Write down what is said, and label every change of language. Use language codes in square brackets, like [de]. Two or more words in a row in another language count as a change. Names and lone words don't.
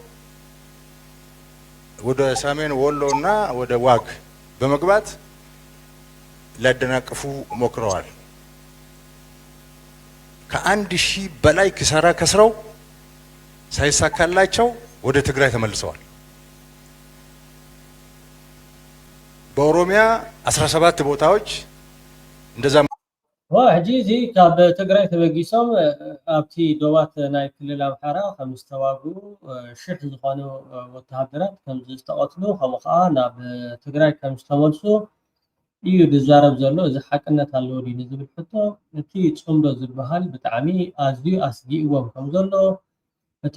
[am] ወደ ሰሜን ወሎና ወደ ዋግ በመግባት ሊያደናቅፉ ሞክረዋል። ከ1000 በላይ ኪሳራ ከስረው ሳይሳካላቸው ወደ ትግራይ ተመልሰዋል። በኦሮሚያ 17 ቦታዎች እንደዛ [ti] ሕጂ እዚ ካብ ትግራይ ተበጊሶም ኣብቲ ዶባት ናይ ክልል ኣምሓራ ከም ዝተዋግኡ 1000 ዝኾኑ ወተሃደራት ከም ዝተቐትሉ ከምኡ ከዓ ናብ ትግራይ ከም ዝተመልሱ እዩ ዝዛረብ ዘሎ። እዚ ሓቅነት ኣለዎ ድዩ ዝብል ሕቶ እቲ ፅምዶ ዝበሃል ብጣዕሚ ኣዝዩ ኣስጊእዎም ከም ዘሎ እቲ